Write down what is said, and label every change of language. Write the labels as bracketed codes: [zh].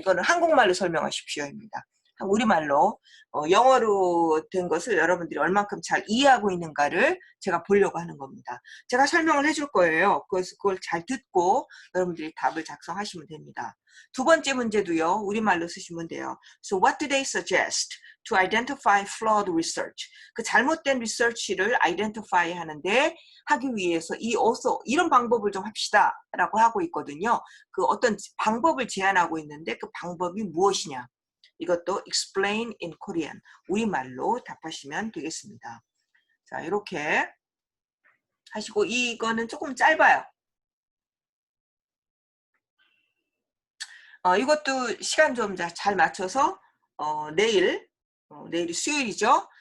[ko] 이거는 한국말로 설명하십시오입니다. 우리말로 영어로 된 것을 여러분들이 얼만큼 잘 이해하고 있는가를 제가 보려고 하는 겁니다. 제가 설명을 해줄 거예요. 그래서 그걸 잘 듣고 여러분들이 답을 작성하시면 됩니다. 두 번째 문제도요. 우리말로 쓰시면 돼요. [en] So what do they suggest to identify flawed research? [ko] 잘못된 리서치를 identify 하기 위해서 이런 방법을 좀 합시다 라고 하고 있거든요. 어떤 방법을 제안하고 있는데 그 방법이 무엇이냐. 이것도 [en] explain in Korean. [ko] 우리말로 답하시면 되겠습니다. 자, 이렇게 하시고 이거는 조금 짧아요. 이것도 시간 좀 잘 맞춰서 내일이 수요일이죠.